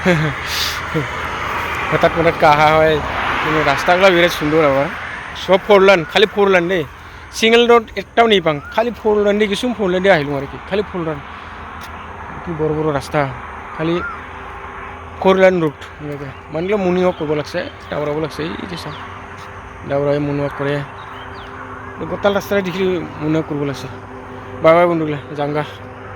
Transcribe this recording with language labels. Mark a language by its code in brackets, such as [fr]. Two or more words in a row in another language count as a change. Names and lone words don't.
[bn] হঠাৎ হঠাৎ কাহা হয়, কিন্তু রাস্তাগুলো বিরাট সুন্দর। আবার সব ফোরলান, খালি ফোরলান দেই, [en] single road [bn] একটাও নেই পাং, খালি ফোরলান দিয়ে কিছু ফোরলান দিয়ে আহিলাম আর কি, খালি ফোরলান। [as] কি বড় বড় রাস্তা, খালি [en] four-lane route [as] এনেকৈ মানিলে [en] morning walk [as] কৰিব লাগছে, ডাবৰাব লাগছে। এই যে চাওঁ ডাবৰাই [en] morning walk [as] কৰে, গোটাল ৰাস্তাৰে দেখি [en] morning walk [as] কৰিব লাগছে। [en] bye bye [as] বন্ধুগিলা, যাংগা।